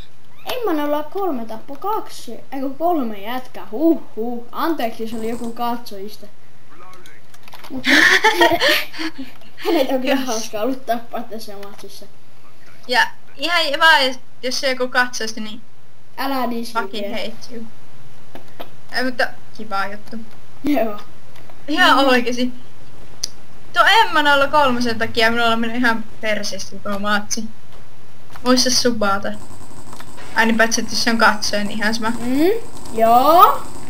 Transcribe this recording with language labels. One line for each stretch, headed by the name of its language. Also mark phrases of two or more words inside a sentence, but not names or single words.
Finnish: Emma 03 tappo 2. Eikö 3 jätkää. Anteeksi, jos oli joku katsojista. Mutta hänet on kyllä hauskaa ollut tappaa tässä matsissa. Ja ihan vaan, jos se joku katsoisi, niin... Älä dislike.
English: Fucking hate you.
Finnish: Mutta kiva juttu. Joo. Ihan oikeesti. Tuo Emma 03 takia minulla on mennyt ihan perseesti tuo matsi. Muista subata. Aina paitsi, että jos se on katsoja, niin ihan sama. Joo.